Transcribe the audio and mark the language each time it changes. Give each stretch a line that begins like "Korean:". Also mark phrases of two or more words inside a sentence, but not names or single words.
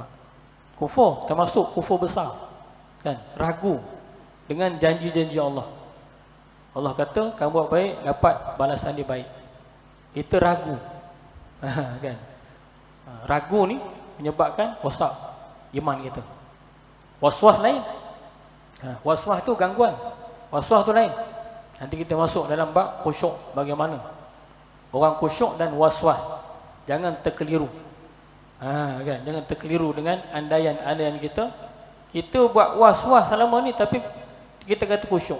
Malay: Kufur, termasuk kufur besar, kan? Ragu dengan janji-janji Allah. Allah kata kamu buat baik dapat balasan dia baik. Kita ragu, kan? Ragu ni menyebabkan rosak iman kita. Was-was lain. Was-was tu gangguan. Was-was tu lain. Nanti kita masuk dalam bab khusyuk bagaimana. Orang khusyuk dan was-was jangan terkeliru. Kan? Jangan terkeliru dengan andaian kita. Kita buat was-was selama ni tapi kita kata khusyuk.